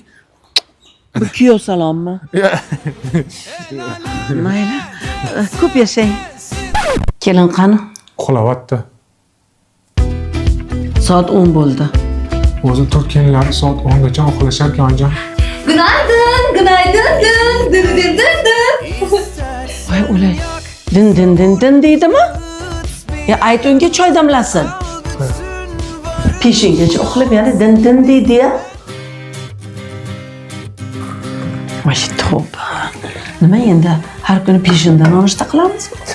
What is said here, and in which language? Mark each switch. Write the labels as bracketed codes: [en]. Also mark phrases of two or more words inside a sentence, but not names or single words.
[uz] Bu kuyov salommi? Mayli. Ko'p yashang. Kelin qani? Uxlayapti. Soat 10 bo'ldi. O'zi turk kelinlari soat 10 gacha uxlashar ekan, oyijon. [tr] Günaydın, günaydın, dın, dın, dın, dın, dın. [uz] Voy o'lay. Din deydimi? Ya ayt unga choy damlasin. Peshingacha uxlab yana din deydi ya. Voy tavba. Nima endi har kuni peshindan nonushta qilamizmi?